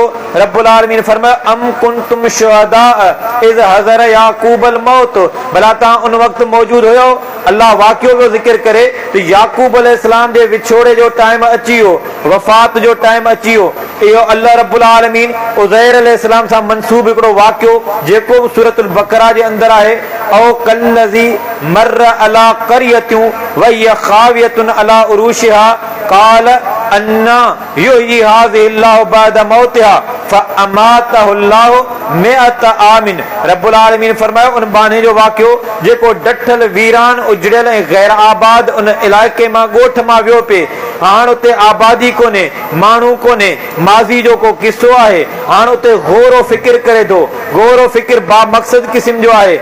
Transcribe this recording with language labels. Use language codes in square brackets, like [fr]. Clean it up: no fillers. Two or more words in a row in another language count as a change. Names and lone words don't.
[ar] رب العالمين [sd] फरमाया [ar] أم كنتم شهداء إذ حضر يعقوب الموت, [sd] भला तव्हां उन वक़्तु मौजूद हुयो। अल्लाह वाक़ियो जो ज़िक्र करे त याकूब अलैहिस्सलाम जे विछोड़े जो टाइम अची वियो, वफ़ात जो टाइम अची वियो। इहो अल्लाह [ar] رب العالمين [sd] उज़ैर अलैहिस्सलाम सां मनसूब हिकिड़ो वाक़ियो जेको बि सूरतुल बकरा जे अंदरि आहे। [ar] أو كالذي مر على قرية وهي خاوية على عروشها قال أنى يحيي هذه الله بعد موتها فأماته الله مائة عام. رب العالمين [sd] फरमायो उन बाने जो वाक़ियो जेको डठल वीरान उजड़ियल ऐं गैर आबाद उन इलाइक़े मां ॻोठ मां वियो पे, हाणे उते आबादी कोन्हे, माण्हू कोन्हे, माज़ी जो को किस्सो आहे। हाणे उते गौर फिक्र करे थो, गौर फिक्र बा मक़सद क़िस्म जो आहे।